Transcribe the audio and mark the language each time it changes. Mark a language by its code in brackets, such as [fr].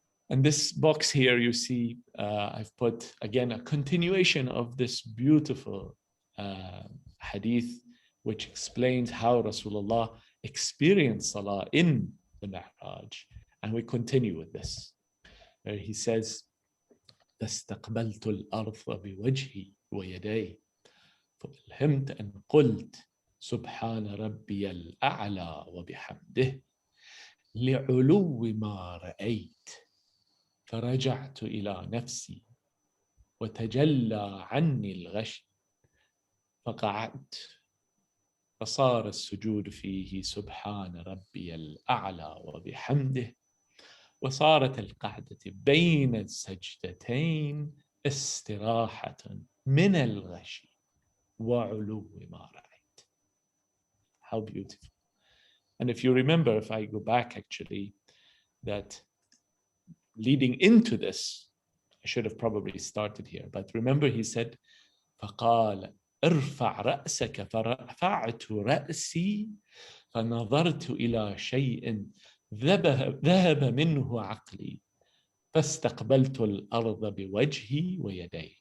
[en] And this box here, you see, I've put, again, a continuation of this beautiful hadith, which explains how Rasulullah experienced Salah in the Mi'raj. And we continue with this. Where he says, [ar] فاستقبلت الأرض بوجهي ويدي فألهمت أن قلت سبحان ربي الأعلى وبحمده لعلو ما رأيت فرجعت إلى نفسي وتجلى عني الغش فقعدت فصار السجود فيه سبحان ربي الأعلى وبحمده وصارت القعدة بين السجدتين استراحة من الغش وعلو ما رأيت. [en] How beautiful. And if you remember, if I go back actually, that leading into this, I should have probably started here, but remember he said, [ar] فقال ارفع رأسك فرفعت رأسي فنظرت إلى شيء ذهب منه عقلي فاستقبلت الأرض بوجهي ويدي.